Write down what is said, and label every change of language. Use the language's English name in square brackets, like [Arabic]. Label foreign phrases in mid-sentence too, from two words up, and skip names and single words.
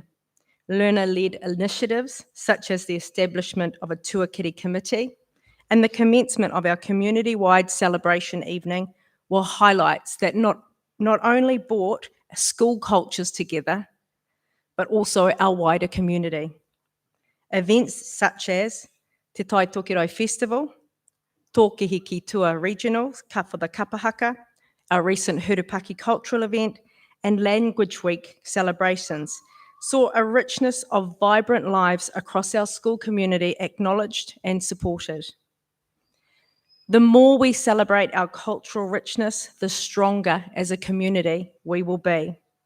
[English] Learner-led initiatives, such as the establishment of a tuakiri committee and the commencement of our community-wide celebration evening, were highlights that not only brought school cultures together, but also our wider community. Events such as Te Tai Tokerau Festival, Tōkehi Ki Tua Regionals, Ka for the Kapahaka, our recent Hurupaki cultural event, and Language Week celebrations saw a richness of vibrant lives across our school community acknowledged and supported. The more we celebrate our cultural richness, the stronger as a community we will be.